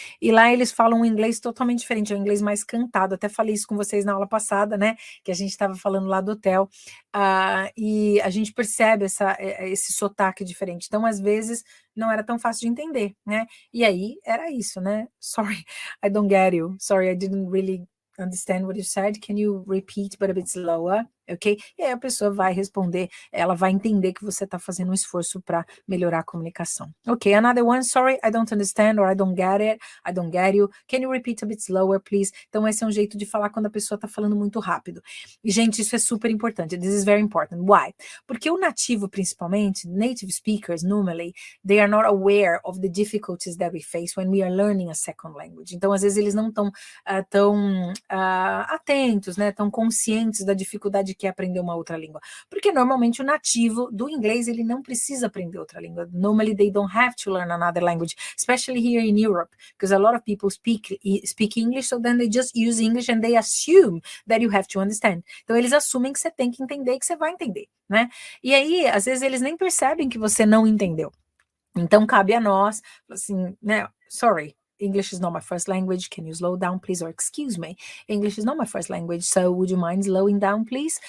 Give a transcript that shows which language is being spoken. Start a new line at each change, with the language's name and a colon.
Portuguese: E lá eles falam um inglês totalmente diferente, é um inglês mais cantado. Até falei isso com vocês na aula passada, né? Que a gente estava falando lá do hotel. E a gente percebe esse sotaque diferente. Então, às vezes, não era tão fácil de entender, né? E aí, era isso, né?
English: Sorry, I don't get you. Sorry, I didn't really understand what you said. Can you repeat, but a bit slower? Ok?
Portuguese: E aí a pessoa vai responder, ela vai entender que você está fazendo um esforço para melhorar a comunicação.
English: Ok, another one, sorry, I don't understand, or I don't get it, I don't get you. Can you repeat a bit slower, please?
Portuguese: Então, esse é um jeito de falar quando a pessoa está falando muito rápido. E, gente, isso é super importante.
English: This is very important. Why?
Portuguese: Porque o nativo, principalmente,
English: native speakers, normally, they are not aware of the difficulties that we face when we are learning a second language.
Portuguese: Então, às vezes, eles não estão tão atentos, né, tão conscientes da dificuldade que é aprender uma outra língua. Porque normalmente o nativo do inglês, ele não precisa aprender outra língua.
English: Normally they don't have to learn another language, especially here in Europe, because a lot of people speak English, so then they just use English and they assume that you have to understand.
Portuguese: Então eles assumem que você tem que entender e que você vai entender, né? E aí, às vezes eles nem percebem que você não entendeu. Então cabe a nós, assim, né?
English: Sorry, English is not my first language. Can you slow down, please? Or excuse me, English is not my first language, so would you mind slowing down, please?